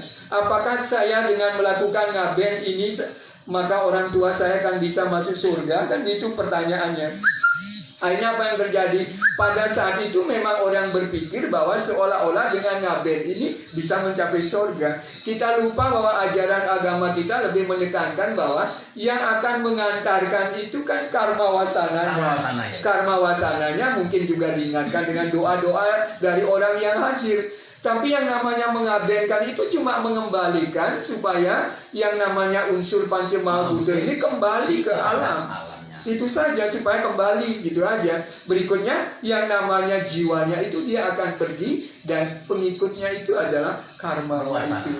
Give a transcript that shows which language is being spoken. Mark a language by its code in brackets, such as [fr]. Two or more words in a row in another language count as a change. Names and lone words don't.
[id] Apakah saya dengan melakukan ngaben ini maka orang tua saya akan bisa masuk surga? Kan itu pertanyaannya. Akhirnya apa yang terjadi? Pada saat itu memang orang berpikir bahwa seolah-olah dengan ngaben ini bisa mencapai surga. Kita lupa bahwa ajaran agama kita lebih menekankan bahwa yang akan mengantarkan itu kan karma wasananya. Karma wasananya mungkin juga diingatkan dengan doa-doa dari orang yang hadir. Tapi yang namanya mengabenkan itu cuma mengembalikan supaya yang namanya unsur Pancamahutta ini kembali ke alam. Itu saja, supaya kembali, gitu aja. Berikutnya yang namanya jiwanya itu dia akan pergi dan pengikutnya itu adalah karma itu.